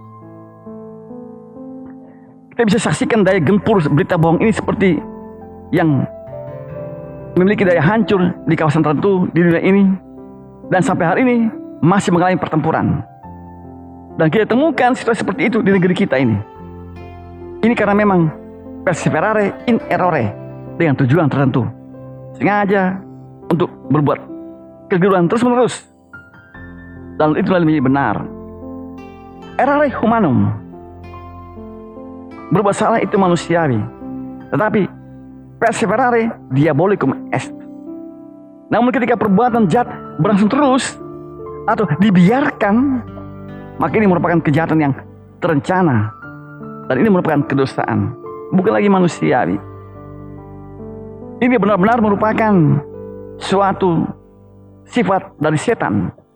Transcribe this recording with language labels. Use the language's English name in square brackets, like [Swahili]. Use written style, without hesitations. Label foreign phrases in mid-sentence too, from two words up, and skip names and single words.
[Indonesian] Kita bisa saksikan daya gempur berita bohong ini seperti yang memiliki daya hancur di kawasan tertentu di dunia ini, dan sampai hari ini masih mengalami pertempuran. Dan kita temukan situasi seperti itu di negeri kita ini. Ini karena memang [Latin] perseverare in errore, [Indonesian] dengan tujuan tertentu, sengaja untuk berbuat kekeliruan terus-menerus, dan itu menjadi benar. [Latin] Errare humanum, [Indonesian] berbuat salah itu manusiawi, tetapi [Latin] perseverare diabolicum est. [Indonesian] Namun ketika perbuatan jahat berlangsung terus atau dibiarkan, maka ini merupakan kejahatan yang terencana, dan ini merupakan kedosaan, bukan lagi manusiawi. Ini benar-benar merupakan suatu sifat dari setan.